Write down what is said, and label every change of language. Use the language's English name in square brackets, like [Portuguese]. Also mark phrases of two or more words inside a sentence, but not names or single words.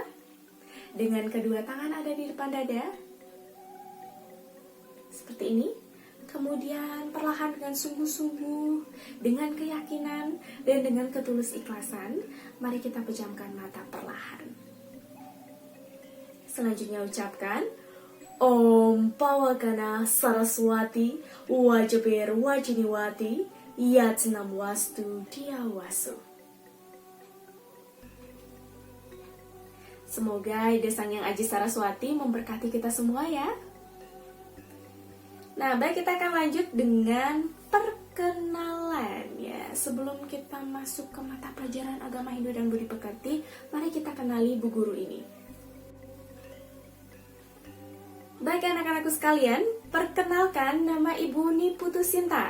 [Indonesian] Dengan kedua tangan ada di depan dada. Seperti ini. Kemudian perlahan dengan sungguh-sungguh, dengan keyakinan, dan dengan ketulus ikhlasan, mari kita pejamkan mata perlahan. Selanjutnya ucapkan, [Sanskrit] Om Pawagana Saraswati Wajabir Wajiniwati Yatnam Wastu Diawasu. [Indonesian] Semoga ide Sang Hyang Aji Saraswati memberkati kita semua ya. Nah, baik, kita akan lanjut dengan perkenalan ya. Sebelum kita masuk ke mata pelajaran agama Hindu dan budi pekerti, mari kita kenali Bu Guru ini. Baik anak-anakku sekalian, perkenalkan nama Ibu Niputu Sinta.